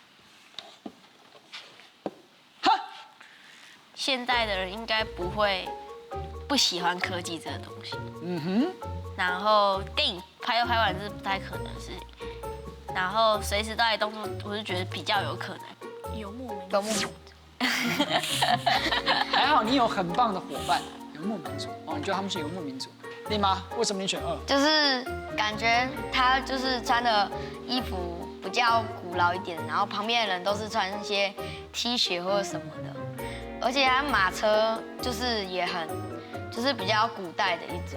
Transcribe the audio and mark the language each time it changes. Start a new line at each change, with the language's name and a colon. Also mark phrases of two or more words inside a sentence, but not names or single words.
Chinese: 哈，現代的人應該不喜歡科技這個東西。嗯哼。然後電影拍完是不太可能的事情，然後隨時都在動作，我是覺得比較有可能。游牧民族，還好你有很棒的夥伴，游牧民族哦，你覺得他們是游牧民族？麗媽，為什麼你選2？就是感覺他就是穿的衣服比較古老一點，然後旁邊的人都是穿一些 T 恤或者什麼的，而且他馬車就是也很，就是比較古代的一種。